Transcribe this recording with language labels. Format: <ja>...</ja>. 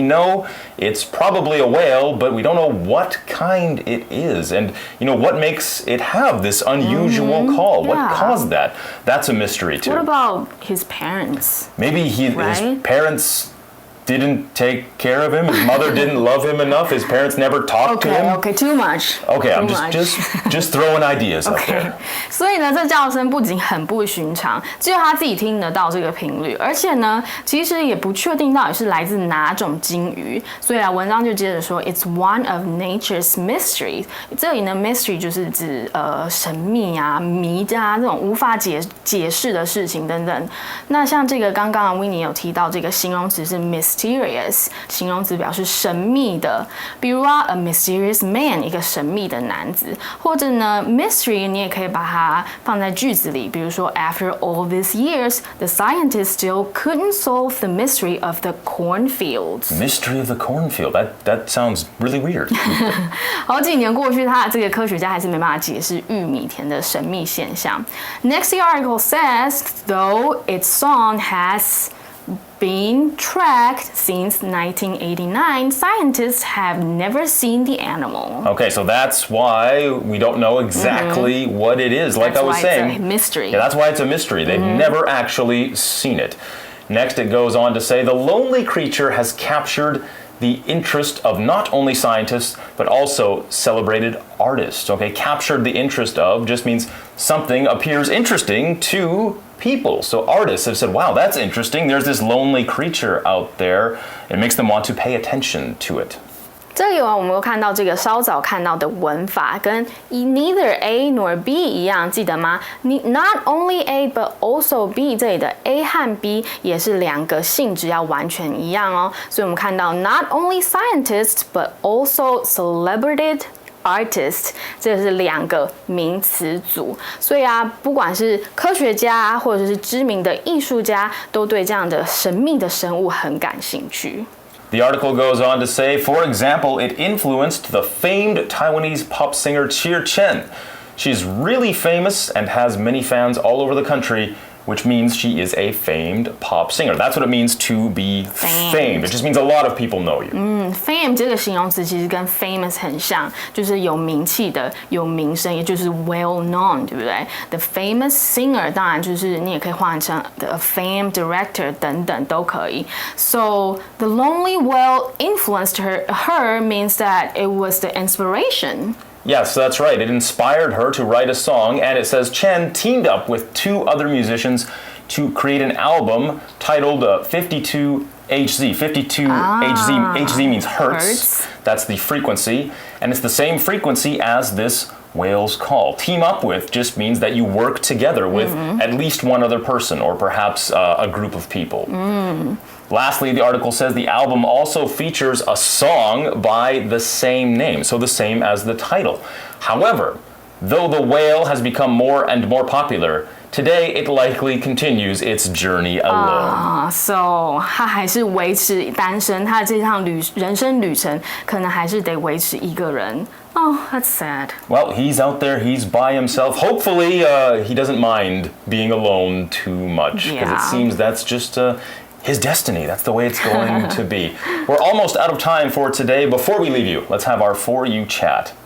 <en>We know it's probably a whale, but we don't know what kind it is, and you know what makes it have this unusual call. What caused that? That's a mystery too. What about his parents? Maybe his parents didn't take care of him. His mother didn't love him enough. His parents never talked to him. Okay, too much. Okay, I'm just throwing ideas out there.</en> <zh>所以呢，这叫声不仅很不寻常，只有他自己听得到这个频率，而且呢，其实也不确定到底是来自哪种鲸鱼。所以啊，文章就接着说 ，</zh> <en>It's one of nature's mysteries。</en> <zh>这里呢 ，mystery 就是指神秘啊、谜啊这种无法解释的事情等等。那像这个刚刚 Winnie 有提到这个形容词是 mysterious， 形容词表示神秘的，比如啊</zh> <en>a mysterious man</en> <zh>一个神秘的男子，或者呢 mystery 你也可以把它放在句子里，比如说</zh> <en>After all these years, the scientists still couldn't solve the mystery of the cornfields.</en> <zh>Mystery of the cornfield. That sounds really weird. 好几年过去，这个科学家还是没办法解释玉米田的神秘现象。</zh> <en>Next, the article says, though its song has been tracked since 1989, scientists have never seen the animal. Okay, so that's why we don't know exactly what it is. Like I was saying, it's a mystery. Yeah, that's why it's a mystery. They've never actually seen it. Next, it goes on to say the lonely creature has captured the interest of not only scientists, but also celebrated artists. Okay, captured the interest of just means something appears interesting to people. So artists have said, wow, that's interesting. There's this lonely creature out there. It makes them want to pay attention to it.</en> <zh>这里我们又看到这个稍早看到的文法，跟</zh> <en>neither A nor B</en> <zh>一样，记得吗？</zh> <en>Not only A but also B，</en> <zh>这里的 A 和 B 也是两个性质要完全一样哦。所以我们看到</zh> <en>not only scientists but also celebrated artist，</en> <zh>这是两个名词组，所以啊，不管是科学家或者是知名的艺术家，都对这样的神秘的生物很感兴趣。</zh> <en>The article goes on to say, for example, it influenced the famed Taiwanese pop singer Cheer Chen. She's really famous and has many fans all over the country, which means she is a famed pop singer. That's what it means to be famed. It just means a lot of people know you.</en> <zh>Fame 这个形容词其实跟 famous 很像，就是有名气的、有名声，也就是 well known， 对不对 ？</zh> <en>The famous singer</en> <zh>当然就是你也可以换成</zh> <en>the famed director</en> <zh>等等都可以。</zh> <en>So the lonely whale influenced her means that it was the inspiration. Yes, that's right. It inspired her to write a song, and it says Chen teamed up with 2 other musicians to create an album titled 52 HZ. 52 HZ means hertz. That's the frequency, and it's the same frequency as this whale's call. Team up with just means that you work together with at least one other person, or perhaps a group of people. Lastly, the article says the album also features a song by the same name, so the same as the title. However, though the whale has become more and more popular, today it likely continues its journey alone. So</en> <zh>他还是维持单身，他的这趟人生旅程可能还是得维持一个人。</zh> <en>Oh, that's sad. Well, he's out there, he's by himself. Hopefully, he doesn't mind being alone too much, because it seems that's just his destiny. That's the way it's going to be. We're almost out of time for today. Before we leave you, let's have our For You chat.</en>